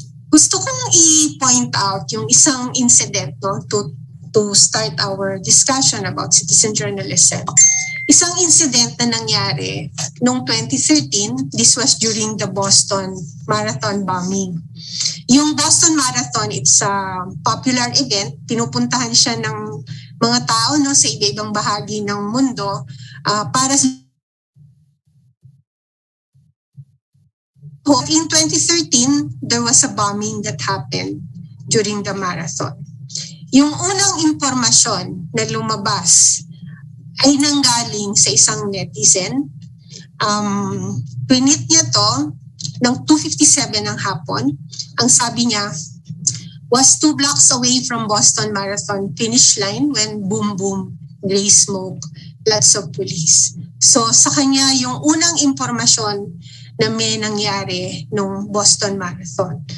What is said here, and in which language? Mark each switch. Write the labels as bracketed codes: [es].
[tl] Gusto kong i-point out yung isang incident, no, [en] to start our discussion about citizen journalism. [tl] Isang incident na nangyari noong 2013, [en] this was during the Boston Marathon bombing. Yung Boston Marathon, it's a popular event. [tl] Pinupuntahan siya ng mga tao, no, sa iba-ibang bahagi ng mundo para [en] In 2013, there was a bombing that happened during the marathon. [tl] Yung unang impormasyon na lumabas ay nanggaling sa isang netizen. Tweet niya to ng 2:57 ng hapon. Ang sabi niya, [en] was 2 blocks away from Boston Marathon finish line when boom boom, gray smoke, lots of police. [tl] So sa kanya yung unang impormasyon na may nangyari nung Boston Marathon.